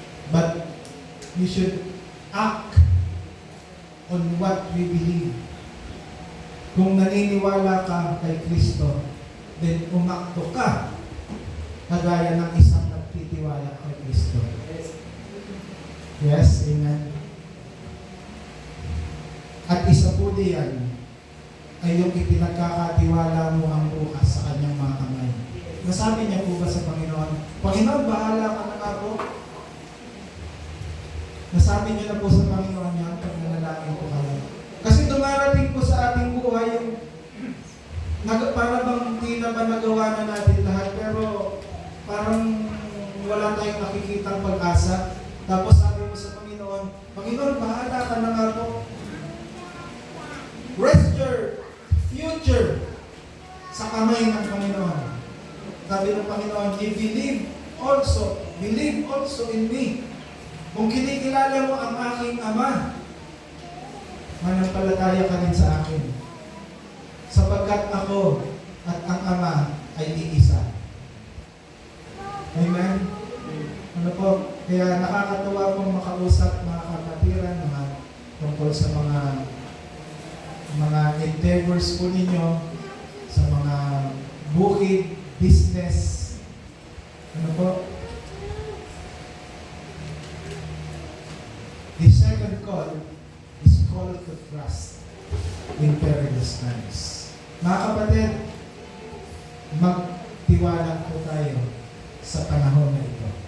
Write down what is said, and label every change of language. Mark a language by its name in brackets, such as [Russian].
[English] But we should act on what we believe. [Filipino] Kung naniniwala ka kay Kristo, then umakto ka kagaya ng isang nagtitiwala kay Kristo. Yes, amen. At isa po diyan ay yung ipinagkakatiwala mo ang bukas sa kanyang mga kamay. Nasabi niya po ba sa Panginoon, Panginoon, bahala ka na ako? Nasabi niyo na po sa Panginoon niya pag nanalangin po kayo. Kasi dumarating po sa ating buhay yung para bang hindi naman nagawa na natin lahat, pero parang wala tayong nakikitang pag-asa. Tapos sabi mo sa Panginoon, Panginoon, bahala ka na nga po. [English] Rest your future [Filipino] sa kamay ng Panginoon. Sabi ng Panginoon, [English] believe also in me. [Filipino] Kung kinikilala mo ang aking Ama, manampalataya ka rin sa akin. Sapagkat ako at ang Ama ay iisa. Amen? Ano po? Kaya nakakatuwa pong makausap mga kapatiran, tungkol sa mga endeavors po ninyo, sa mga bukid, business. Ano po? [English] The second call is call to trust in perilous times. [Filipino] Mga kapatid, magtiwala po tayo sa panahon na ito.